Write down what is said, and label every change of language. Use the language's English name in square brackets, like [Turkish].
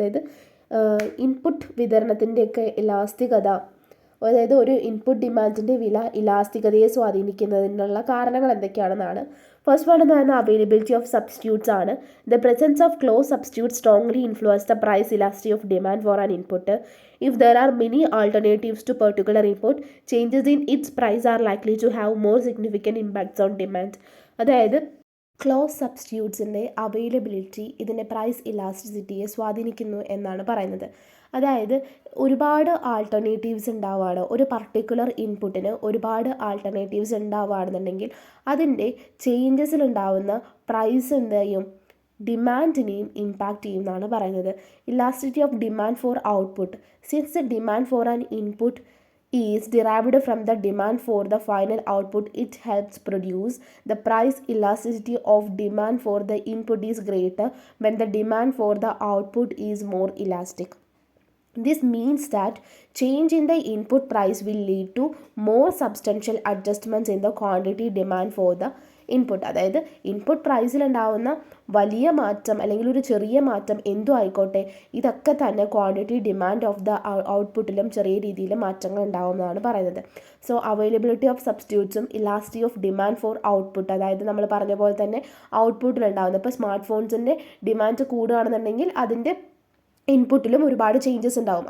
[Malayalam] അതായത് ഇൻപുട്ട് വിതരണത്തിൻ്റെയൊക്കെ ഇലാസ്തികത, അതായത് ഒരു ഇൻപുട്ട് ഡിമാൻഡിൻ്റെ വില ഇലാസ്തികതയെ സ്വാധീനിക്കുന്നതിനുള്ള കാരണങ്ങൾ എന്തൊക്കെയാണെന്നാണ്. [English] first one [Malayalam] എന്ന് പറയുന്നത് [English] Availability of substitutes ആണ്. The presence of close substitute strongly influence the price elasticity of demand for an input. If there are many alternatives to particular input, changes in its price are likely to have more significant impacts on demand. [Malayalam] അതായത് close സബ്സ്റ്റിറ്റ്യൂട്ട്സിൻ്റെ availability ഇതിൻ്റെ price ഇലാസ്റ്റിസിറ്റിയെ സ്വാധീനിക്കുന്നു എന്നാണ് പറയുന്നത്. അതായത് ഒരുപാട് alternatives ഉണ്ടാവുകയാണ്, ഒരു particular ഇൻപുട്ടിന് ഒരുപാട് ആൾട്ടർനേറ്റീവ്സ് ഉണ്ടാവുകയാണെന്നുണ്ടെങ്കിൽ അതിൻ്റെ ചേഞ്ചസിലുണ്ടാവുന്ന പ്രൈസിൻ്റെയും ഡിമാൻഡിനെയും ഇമ്പാക്റ്റ് ചെയ്യുമെന്നാണ് പറയുന്നത്. [English] Elasticity of demand for output, since the demand for an input is derived from the demand for the final output, it helps produce the price elasticity of demand for the input is greater when the demand for the output is more elastic. This means that change in the input price will lead to more substantial adjustments in the quantity demand for the input. [Malayalam] അതായത് input പ്രൈസിലുണ്ടാവുന്ന വലിയ മാറ്റം അല്ലെങ്കിൽ ഒരു ചെറിയ മാറ്റം എന്തും ആയിക്കോട്ടെ, ഇതൊക്കെ തന്നെ [English] quantity demand of the [Malayalam] ഔട്ട്പുട്ടിലും ചെറിയ രീതിയിൽ മാറ്റങ്ങൾ ഉണ്ടാവുമെന്നാണ് പറയുന്നത്. So [English] availability of സബ്സ്റ്റിറ്റ്യൂട്ട്സും elasticity of demand for output, [Malayalam] അതായത് നമ്മൾ പറഞ്ഞ പോലെ തന്നെ ഔട്ട്പുട്ടിലുണ്ടാവുന്നത്, ഇപ്പോൾ സ്മാർട്ട് ഫോൺസിൻ്റെ ഡിമാൻഡ് കൂടുകയാണെന്നുണ്ടെങ്കിൽ അതിൻ്റെ ഇൻപുട്ടിലും ഒരുപാട് ചേഞ്ചസ് ഉണ്ടാവും.